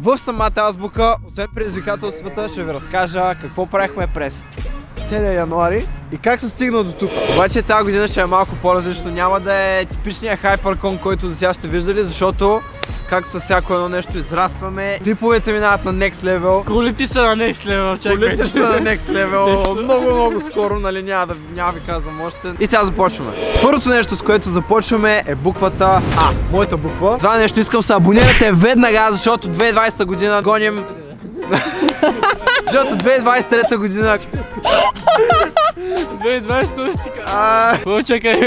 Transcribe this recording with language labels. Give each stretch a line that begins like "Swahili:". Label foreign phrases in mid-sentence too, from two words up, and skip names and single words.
Bulgarian: В самата азбука, освен предизвикателствата, ще ви разкажа какво правихме през целия януари и как се стигна до тук. Обаче тази година ще е малко по-различно. Няма да е типичният хайперкон, който до сега сте виждали, защото както с всяко едно нещо израстваме. Клиповете минават на
English: next level.
Bulgarian: Колите са на
English: next level,
Bulgarian: чакай. Колите са на
English: next level.
Bulgarian: Много скоро, нали, няма ви казвам още. И сега започваме. Първото нещо, с което започваме е буквата А. Моята буква. Това нещо искам се абонирате веднага, защото 2020 година гоним. Защото 2023 година 2020 ще кажа. Чакай.